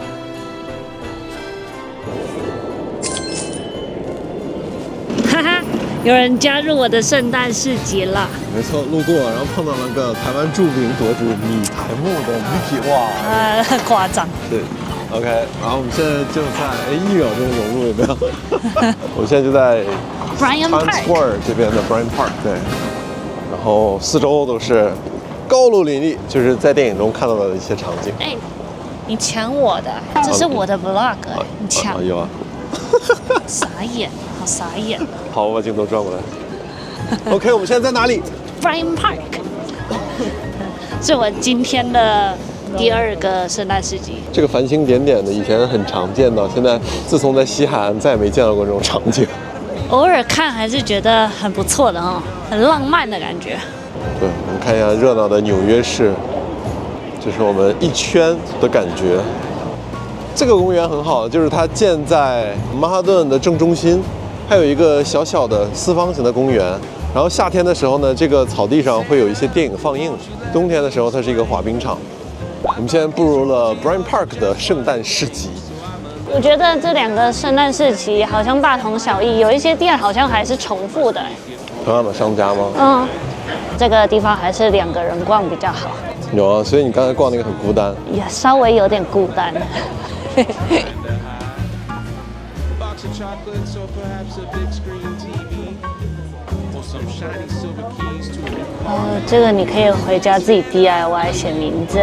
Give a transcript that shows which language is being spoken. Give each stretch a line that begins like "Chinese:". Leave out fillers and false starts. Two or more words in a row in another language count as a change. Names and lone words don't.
Chinese: 哈哈， 有人加入我的聖誕市集了。没錯，路过，然後碰到了個台灣著名奪主米台木的 Vicky， 哇，很誇張。對 ，OK， 然後我們現在就在1秒鐘融入有沒有？我們現在就在 Times Square 這邊的 Bryant Park， 對，然後四周都是高樓林立，就是在電影中看到的一些場景。哎，你搶我的，這是我的 vlog，你搶。有啊。傻眼，好傻眼。好，我把鏡頭轉過來。OK， 我們現在在哪裡？Bryant Park， 是我今天的第2個聖誕市集。這個繁星點點的，以前很常見到，現在自從在西海岸再也沒見到過這種場景。偶爾看還是覺得很不錯的哦，很浪漫的感覺。對，我們看一下熱鬧的紐約市，這是我們一圈的感覺。這個公園很好，就是它建在曼哈頓的正中心，還有一個小小的四方形的公園。然後夏天的時候呢，這個草地上會有一些電影放映；冬天的時候，它是一個滑冰場。我們現在步入了 Bryant Park 的聖誕市集。我覺得這2個聖誕市集好像大同小異，有一些店好像還是重複的。同樣的商家嗎？嗯，這個地方還是2個人逛比較好。有啊，所以你剛才逛那個很孤單。也稍微有點孤單。這個你可以回家自己 DIY 寫名字。